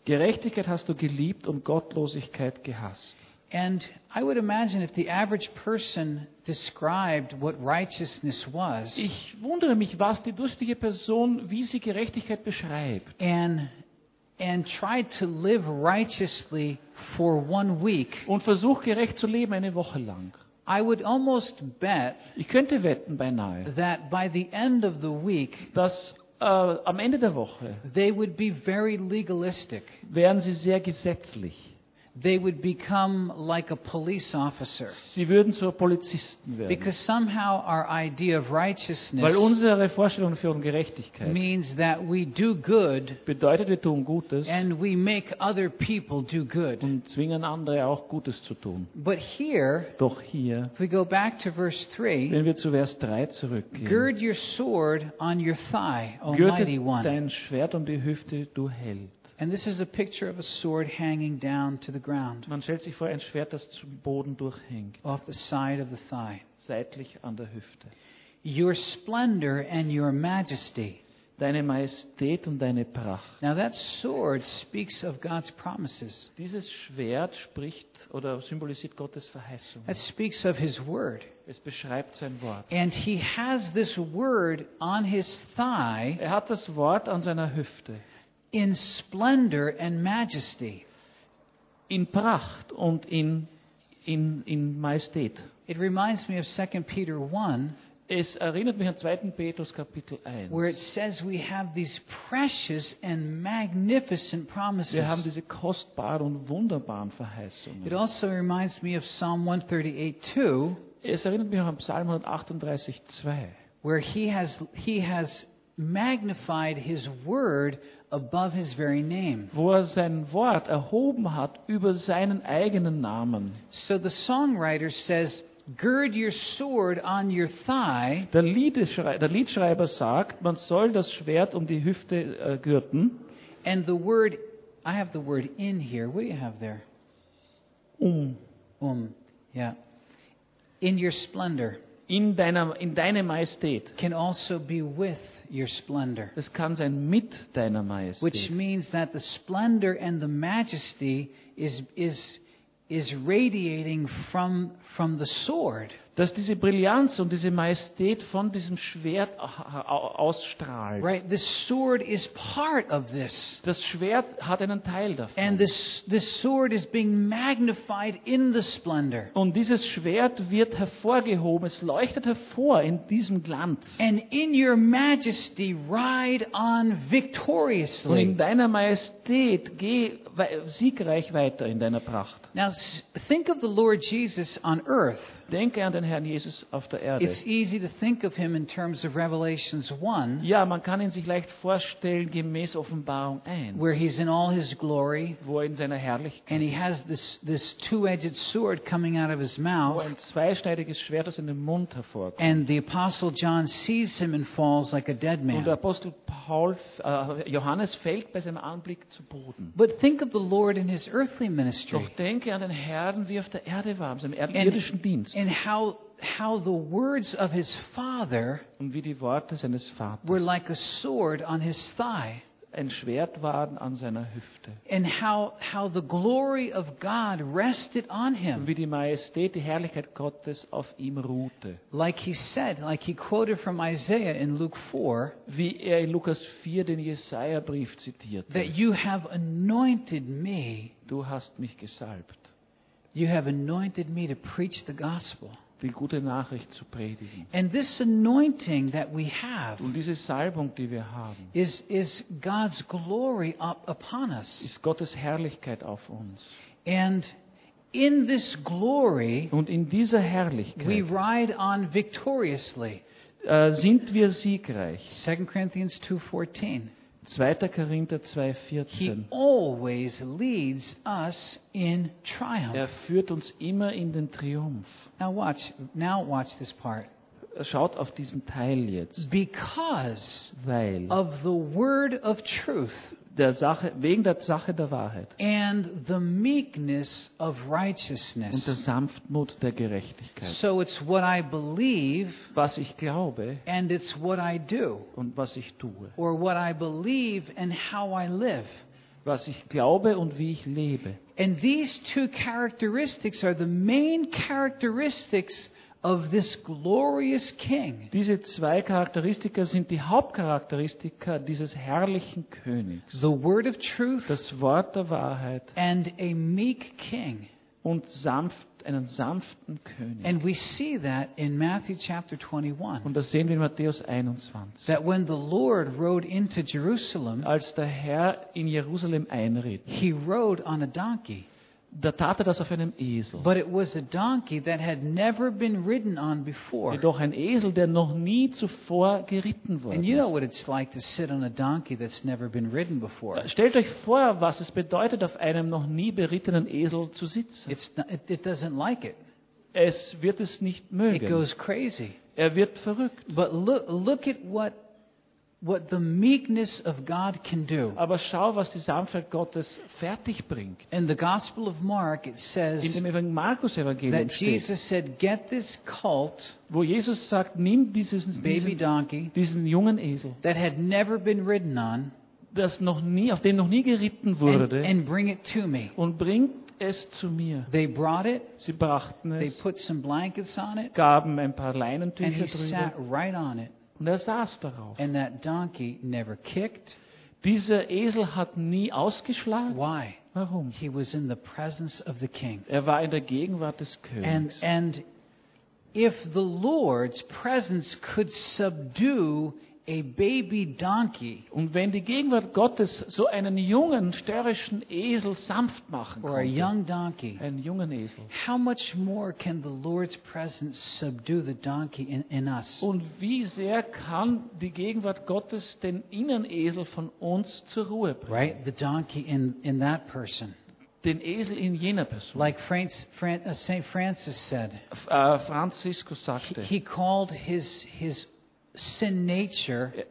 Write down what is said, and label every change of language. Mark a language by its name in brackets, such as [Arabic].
[German] Gerechtigkeit hast du geliebt und Gottlosigkeit gehasst. [English] And I would imagine if the average person described what righteousness was. [German] Ich wundere mich, was die durchschnittliche Person, wie sie Gerechtigkeit beschreibt. [English] And tried to live righteously for 1 week. [German] Und versuch gerecht zu leben eine Woche lang. [English] I would almost bet. [German] Ich könnte wetten beinahe. [English] That by the end of the week. [German] Dass am Ende der Woche. [English] They would be very legalistic. [German] Wären sie sehr gesetzlich. [English] They would become like a police officer. [German] Sie würden zu Polizisten werden. [English] Because somehow our idea of righteousness, [German] weil unsere Vorstellung von Gerechtigkeit, [English] means that we do good, [German] bedeutet wir tun Gutes, [English] and we make other people do good, [German] und zwingen andere auch Gutes zu tun. [English] But here, [German] doch hier, [English] if we go back to verse 3, [German] wenn wir zu Vers 3 zurückgehen, [English] gird your sword on your thigh, O mighty one. [German] Dein Schwert um die Hüfte, du Held. [English] And this is a picture of a sword hanging down to the ground. [German] Man stellt sich vor ein Schwert, das zum Boden durchhängt. [English] Off the side of the thigh. [German] Seitlich an der Hüfte. [English] Your splendor and your majesty. [German] Deine Majestät und deine Pracht. [English] Now that sword speaks of God's promises. [German] Dieses Schwert spricht oder symbolisiert Gottes Verheißung. [English] It speaks of his word. [German] Es beschreibt sein Wort. [English] And he has this word on his thigh. [German] Er hat das Wort an seiner Hüfte. [English] In splendor and majesty, [German] in Pracht und in Majestät. [English] It reminds me of 2 Peter 1. [German] Es erinnert mich an 2. Petrus Kapitel 1. [English] Where it says we have these precious and magnificent promises. [German] Wir haben diese kostbaren und wunderbaren Verheißungen. [English] It also reminds me of Psalm 138:2. [German] Es erinnert mich auch an Psalm 138:2. [English] Where he has magnified his word above his very name. [German] Wo er sein Wort erhoben hat über seinen eigenen Namen. [English] So the songwriter says, gird your sword on your thigh. [German] Der Liedschreiber sagt, man soll das Schwert um die Hüfte gürten. [English] And the word, I have the word in here. What do you have there? Um, yeah. In your splendor. [German] In deine Majestät. [English] Can also be with your splendor. [German] Es kann sein mit deiner Majestät. [English] Which means that the splendor and the majesty is radiating from the sword. [German] Dass diese Brillanz und diese Majestät von diesem Schwert ausstrahlt. [English] Right, the sword is part of this. [German] Das Schwert hat einen Teil davon. [English] And this sword is being magnified in the splendor. [German] Und dieses Schwert wird hervorgehoben, es leuchtet hervor in diesem Glanz. [English] And in your majesty ride on victoriously. [German] Und in deiner Majestät geh siegreich weiter in deiner Pracht. [English] Now think of the Lord Jesus on earth. [German] Denke an den Herrn Jesus auf der Erde. [English] It's easy to think of him in terms of Revelations 1. [German] Ja, man kann ihn sich leicht vorstellen gemäß Offenbarung 1. [English] Where he's in all his glory. [German] Wo er in seiner Herrlichkeit. [English] And he has this two-edged sword coming out of his mouth. [German] Wo ein zweischneidiges Schwert aus seinem Mund hervorkommt. [English] And the apostle John sees him and falls like a dead man. [German] Und der Apostel Johannes fällt bei seinem Anblick zu Boden. [English] But think of the Lord in his earthly ministry. [German] Doch denke an den Herrn, wie er auf der Erde war, in seinem irdischen Dienst. [English] And how the words of his father, [German] und wie die Worte seines Vaters, [English] were like a sword on his thigh, [German] ein Schwert waren an seiner Hüfte, [English] and how the glory of God rested on him, [German] und wie die Majestät, die Herrlichkeit Gottes auf ihm ruhte, [English] like he said, like he quoted from Isaiah in Luke 4, [German] wie er in Lukas 4 den Jesaja-Brief zitierte, [English] that you have anointed me, [German] du hast mich gesalbt. [English] You have anointed me to preach the gospel. [German] Die gute Nachricht zu predigen. [English] And this anointing that we have, [German] und diese Salbung, die wir haben, [English] is God's glory upon us. [German] Ist Gottes Herrlichkeit auf uns. [English] And in this glory, [German] und in dieser Herrlichkeit, [English] we ride on victoriously. [German] Sind wir siegreich. [English] 2 Corinthians 2:14. [German] 2. Korinther 2,14. [English] He always leads us in triumph. [German] Er führt uns immer in den Triumph. [English] Now watch this part. [German] Schaut auf diesen Teil jetzt. [English] Because [German] Weil [English] of the word of truth. [German] Der Sache, wegen der Sache der Wahrheit [English] and the meekness of righteousness. [German] Und der Sanftmut der Gerechtigkeit. [English] So it's what I believe, [German] was ich glaube [English] and it's what I do, [German] und was ich tue. [English] Or what I believe and how I live. [German] Was ich glaube und wie ich lebe. [English] And these two characteristics are the main characteristics of this glorious king. [German] Diese zwei Charakteristika sind die Hauptcharakteristika dieses herrlichen Königs. [English] The word of truth, [German] das Wort der Wahrheit, [English] and a meek king, [German] und einen sanften König. [English] And we see that in Matthew chapter 21. [German] Und das sehen wir in Matthäus 21. [English] That when the Lord rode into Jerusalem, [German] als der Herr in Jerusalem einritt, [English] he rode on a donkey. [German] Da tat er das auf einem Esel. [English] But it was a donkey that had never been ridden on before. [German] Jedoch ein Esel, der noch nie zuvor geritten worden ist. [English] And you know what it's like to sit on a donkey that's never been ridden before. [German] Stellt euch vor, was es bedeutet, auf einem noch nie berittenen Esel zu sitzen. [English] It doesn't like it. [German] Es wird es nicht mögen. [English] It goes crazy. [German] Er wird verrückt. [English] But look at what the meekness of God can do. [German] Aber schau, was die Sanftheit Gottes fertig bringt. [English] In the Gospel of Mark it says, [German] in dem Markus Evangelium steht, [English] Jesus said, get this colt, [German] wo Jesus sagt, nimm diesen [English] baby donkey, [German] diesen jungen Esel, [English] that had never been ridden on, [German] das noch nie, auf dem noch nie geritten wurde, [English] and bring it to me. [German] Und bring es zu mir. [English] They brought it, [German] sie brachten es, [English] they put some blankets on it, [German] gaben ein paar Leinentücher [English] and he [German] drüber, [English] sat right on it. [German] Und er saß darauf. [English] And that donkey never kicked. [German] Dieser Esel hat nie ausgeschlagen. [English] Why? [German] Warum? [English] He was in the presence of the king. [German] Er war in der Gegenwart des Königs. [English] And if the Lord's presence could subdue a baby donkey, [German] und wenn die Gegenwart Gottes so einen jungen störrischen Esel sanft machen [English] or [German] konnte, [English] a young donkey, [German] einen jungen Esel, [English] how much more can the Lord's presence subdue the donkey in us? [German] Und wie sehr kann die Gegenwart Gottes den inneren Esel von uns zur Ruhe bringen? [English] Right, the donkey in that person. [German] Den Esel in jener Person. [English] Like Saint Francis said, [German] Franziskus sagte, [English] he called his sin nature,